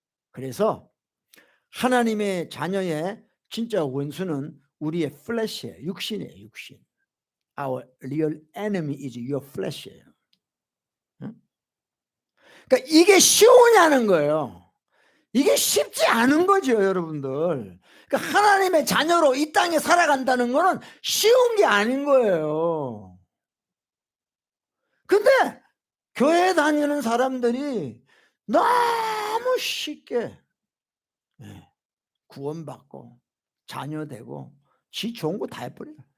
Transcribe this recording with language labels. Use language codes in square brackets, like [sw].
[ko] 그래서 하나님의 자녀의 진짜 원수는 우리의 플래시예요. 육신이에요. 육신. [en] Our real enemy is your flesh예요. [ko] 그러니까 이게 쉬우냐는 거예요. 이게 쉽지 않은 거죠, 여러분들. 그러니까 하나님의 자녀로 이 땅에 살아간다는 거는 쉬운 게 아닌 거예요. 근데 교회 다니는 사람들이 너무 쉽게 구원받고 자녀 되고 지 좋은 거 다 해버려요.